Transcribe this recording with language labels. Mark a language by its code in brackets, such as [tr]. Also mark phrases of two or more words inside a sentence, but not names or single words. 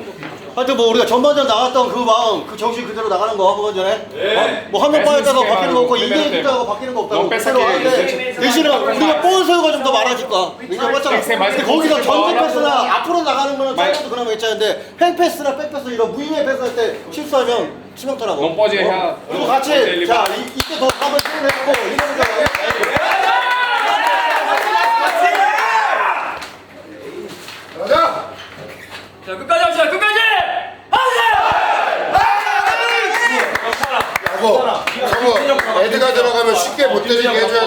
[ko] 하여튼 뭐 우리가 전반전 나갔던 그 마음, 그 정신 그대로 나가는 거 한번 전에. 네. 뭐 한 명 빠졌다가 바뀌는 거 없고 이게 있다가 바뀌는 거 없다고 그대로 하는데 대신에 우리가 볼 소유가 좀 더 많아질까. 인정 맞잖아. 근데 거기서 전진 패스나 앞으로 나가는 거는 짧아도 그나마 괜찮은데 횡 패스나 백 패스 이런 무의미한 패스 할 때 실수하면 치명타라고. [pt] non pode errar [ko] 그리고 같이 자 이때 더 한번 시도해보고 이러는 거야. 가자. 자 끝까지 합시다. 끝까지. 저거 애드가 들어가면 쉽게 못 때리게 해줘야 돼.